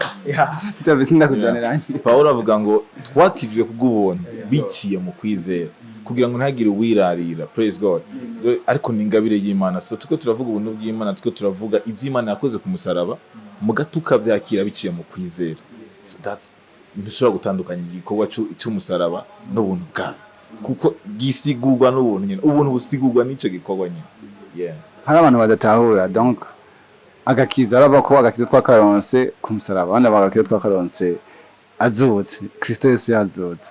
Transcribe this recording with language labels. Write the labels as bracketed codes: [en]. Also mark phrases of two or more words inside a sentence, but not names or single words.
[rn] Ndabizi ndakujaniranye. Paulo avuga ngo twakijwe kubw'ubuntu biciye mu kwizera, kugira ngo ntagire uwirarira. [en] Praise God. [rn] Ariko ni ingabire y'Imana. So tuko turavuga ubuntu bw'Imana, tuko turavuga ivy'Imana yakoze ku musaraba, muga tukavyakira biciye mu kwizera. [en] So that's [rn] ntushobora gutandukanya igikorwa cy'umusaraba n'ubuntu bwayo, kuko gisigurwa n'ubuntu nyene. Ubuntu busigurwa n'ico gikorwa nyene. Hari abantu badatahura, donc agakiza araba ko agakiza twakaronse ku musaraba, abandi bagakiza twakaronse azutse, Kristo Yesu yazutse.